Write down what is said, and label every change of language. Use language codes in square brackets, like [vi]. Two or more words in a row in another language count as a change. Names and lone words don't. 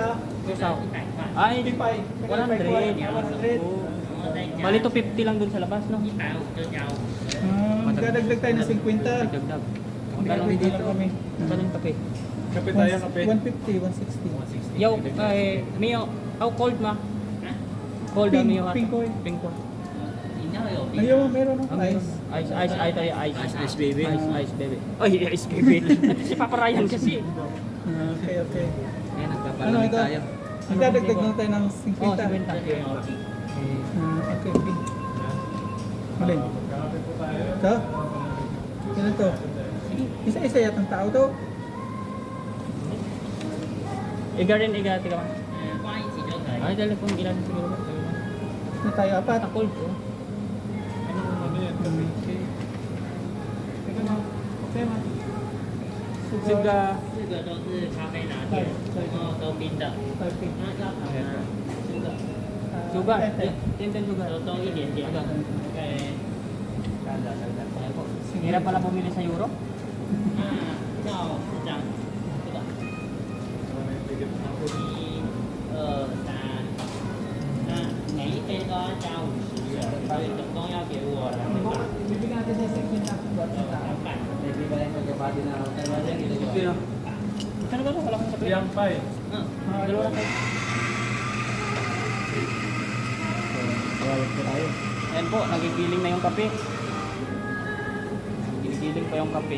[tl] Ay, 55. 100. 100. Bali to 50 lang dun sa labas, no? Magdadagdag tayo ng 50. Dagdag. Magkano Magkano dito kami? Magkano yung kape? Kape tayo, kape. 150, 160. Yo, Mio, [en] how cold ma? Cold [tl] Pink, Mio. pink ko eh. Pink ko. Ayun, meron no? Ice. [en] Ice baby. Ice baby. Ay, ice baby. [tl] Si Papa Ryan kasi. Okay, okay. Ayan, Ano nagpapalamig ito? tayo. Magdadagdag na tayo ng 50. Oh, 50. Okay, okay. Malin. Ito? Ano to? Isa-isa yatang tao to. Iga rin, iga. Tika man. Ay, dali kung ilan siguro. Na tayo apat. Cold po. Ano yan? Okay. Teka na. Okay ma. Suga. [zh] 这个都是咖啡拿铁，然后都冰的， [tl] Okay. [zh] 那要糖吗？这个 [tl] Suga. Tintin suga. [zh] 都一点点。 [tl] Aga. Okay。 Ayan po. Hirap pala bumili sa Europe. [zh] 那要是这样，这个一、二、三，那每一杯都要加50元，所以总共要给我200。 [tl] Bibigyan natin sa 50 buat sa tao. Saan ba ito? Wala kang kape. Yang pay. Dalawa na kayo. Ayan po, nagigiling na yung kape. Nagigiling pa yung kape.